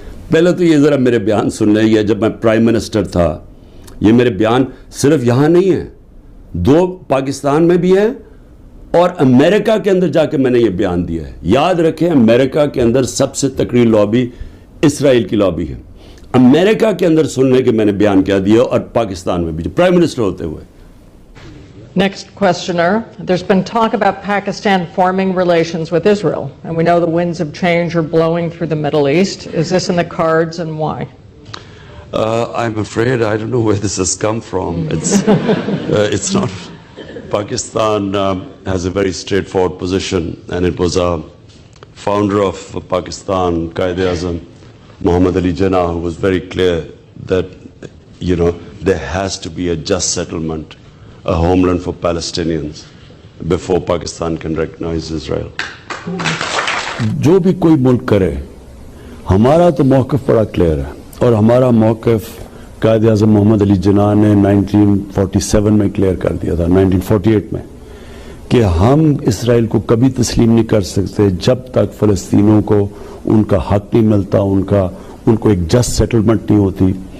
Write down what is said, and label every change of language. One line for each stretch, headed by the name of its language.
Urdu: پہلے تو یہ ذرا میرے بیان سن لیں, یہ جب میں پرائم منسٹر تھا, یہ میرے بیان صرف یہاں نہیں ہیں, 2 پاکستان میں بھی ہیں اور امریکہ کے اندر جا کے میں نے یہ بیان دیا ہے. یاد رکھیں امریکہ کے اندر سب سے تکڑی لابی اسرائیل کی لابی ہے. امریکہ کے اندر سننے کے میں نے بیان کیا دیا, اور پاکستان میں بھی پرائم منسٹر ہوتے ہوئے.
English: Next questioner. There's been talk about Pakistan forming relations with Israel, and we know the winds of change are blowing through the Middle East. Is this in the cards, and why? I'm afraid I don't know where this has come from. It's not. Pakistan has a very straightforward position, and it was a founder of Pakistan, Quaid-e-Azam, Muhammad Ali Jinnah, who was very clear that, there has to be a just settlement, a homeland for Palestinians before Pakistan can recognize Israel.
Urdu: جو بھی کوئی ملک کرے, ہمارا تو موقف بڑا clear ہے, اور ہمارا موقف قائد اعظم محمد علی جناح نے 1947 میں کلیئر کر دیا تھا, 1948 میں, کہ ہم اسرائیل کو کبھی تسلیم نہیں کر سکتے جب تک فلسطینیوں کو ان کا حق نہیں ملتا, ان کو ایک جسٹ سیٹلمنٹ نہیں ہوتی.